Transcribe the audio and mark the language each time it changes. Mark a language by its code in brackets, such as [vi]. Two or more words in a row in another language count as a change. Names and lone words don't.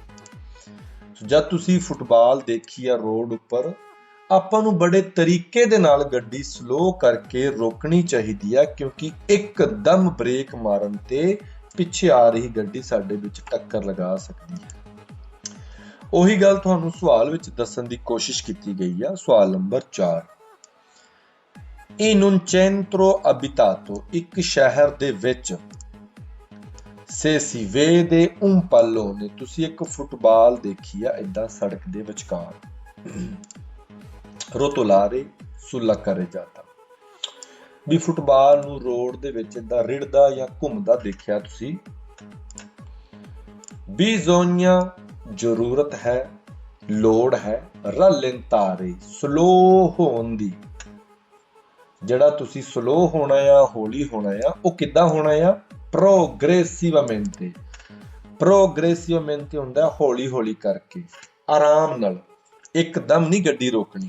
[pa] ਜਦ ਤੁਸੀਂ ਫੁੱਟਬਾਲ ਦੇਖੀ ਆ ਰੋਡ ਉੱਪਰ, ਆਪਾਂ ਨੂੰ ਬੜੇ ਤਰੀਕੇ ਦੇ ਨਾਲ ਗੱਡੀ ਸਲੋ ਕਰਕੇ ਰੋਕਣੀ ਚਾਹੀਦੀ ਆ, ਕਿਉਂਕਿ ਇੱਕਦਮ ਬ੍ਰੇਕ ਮਾਰਨ ਤੇ ਪਿੱਛੇ ਆ ਰਹੀ ਗੱਡੀ ਸਾਡੇ ਵਿੱਚ ਟੱਕਰ ਲਗਾ ਸਕਦੀ ਹੈ। ਉਹੀ ਗੱਲ ਤੁਹਾਨੂੰ ਸਵਾਲ ਵਿੱਚ ਦੱਸਣ ਦੀ ਕੋਸ਼ਿਸ਼ ਕੀਤੀ ਗਈ ਆ। ਸਵਾਲ ਨੰਬਰ 4, [it] in un centro abitato, [pa] ਇੱਕ ਸ਼ਹਿਰ ਦੇ ਵਿੱਚ, [it] se si vede un pallone, [pa] ਤੁਸੀਂ ਇੱਕ ਫੁੱਟਬਾਲ ਦੇਖੀ ਆ ਏਦਾਂ ਸੜਕ ਦੇ ਵਿਚਕਾਰ, [it] rotolare sulla carreggiata, [pa] ਵੀ ਫੁੱਟਬਾਲ ਨੂੰ ਰੋਡ ਦੇ ਵਿੱਚ ਏਦਾਂ ਰਿੜਦਾ ਜਾਂ ਘੁੰਮਦਾ ਦੇਖਿਆ ਤੁਸੀਂ। bisogna ਜ਼ਰੂਰਤ ਹੈ, ਲੋੜ ਹੈ, rallentare ਸਲੋ ਹੋਣ ਦੀ। ਜਿਹੜਾ ਤੁਸੀਂ ਸਲੋ ਹੋਣਾ ਆ, ਹੌਲੀ ਹੋਣਾ ਆ, ਉਹ ਕਿੱਦਾਂ ਹੋਣਾ ਆ, progressivamente ਹੁੰਦਾ ਹੌਲੀ ਹੌਲੀ ਕਰਕੇ, ਆਰਾਮ ਨਾਲ, ਇੱਕਦਮ ਨਹੀਂ ਗੱਡੀ ਰੋਕਣੀ।